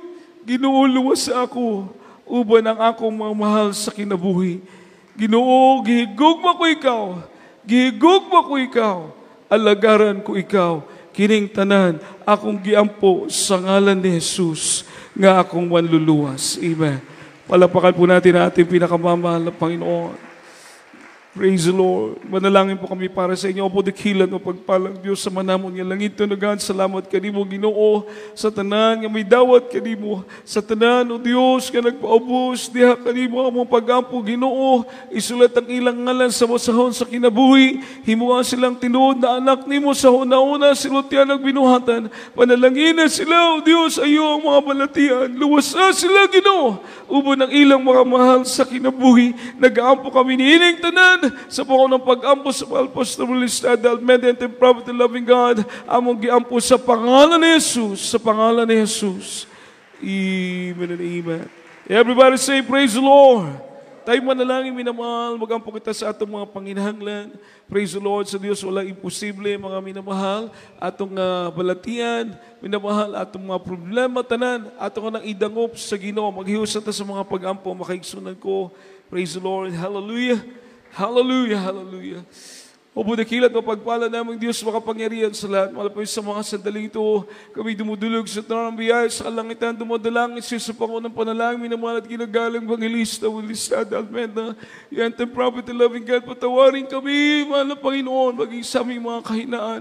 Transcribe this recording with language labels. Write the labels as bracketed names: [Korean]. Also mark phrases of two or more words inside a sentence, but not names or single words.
[Cebuano] Ginoo, luwas ako. uban ang akong mga mahal sa kinabuhi. Ginoo, gihigugma ko ikaw, gihigugma ko ikaw, alagaran ko ikaw, kining tanan, akong giampo sa ngalan ni Jesus, nga akong manluluwas. Amen. [Filipino] Palapakan po natin ang ating pinakamamahal na Panginoon. [English] Praise the Lord. [Filipino] Manalangin po kami para sa inyo. [Cebuano] Opo, dakilan o pagpalang Diyos sa manamon nga langit tunugan. Salamat kanimo Ginoo sa tanan nga may dawat kanimo. Sa tanan o Diyos nga nagpaubos diha kanimo among pagampo Ginoo. Isulat ang ilang ngalan sa masahon sa kinabuhi. Himuha silang tinuod na anak nimo sa una-una silutyan ang binuhatan. Panalangin sila o Diyos ayo ang mga balatian. Luwas na sila Ginoo. Ubo ng ilang mga mahal sa kinabuhi. Nag-aampo kami ni ining tanan sa pangunang pag-ampo sa Pastor Listad, [English] Almeida, and Prophet and Loving God, [Cebuano] among giampo sa pangalan ni Jesus, sa pangalan ni Jesus. [English] Amen and amen. Everybody say, praise the Lord. [Filipino] Tayo manalangin, minamahal, [Cebuano] mag-ampo kita sa atong mga panginahanglan. [English] Praise the Lord, [Cebuano] sa Diyos walang imposible, mga minamahal, atong balatian, minamahal, atong mga problema, tanan, atong nang idangop sa Ginoo, maghiusan ta sa mga pag-ampo, makaigsunan ko. [English] Praise the Lord, hallelujah. [Filipino] Hallelujah, hallelujah. Opo, dakilat o pagpala namang Diyos makapangyarihan sa lahat. Malapay sa mga sandaling ito, kami dumudulog sa tanang biyaya sa kalangitan, dumadalangin siya sa pangunang panalangin, minamahal at ginagalang Evangelista, Listad, Almeida, yan, [English] the Prophet, the Loving God, [Filipino] patawarin kami, mahal na Panginoon, maging sa aming mga kahinaan.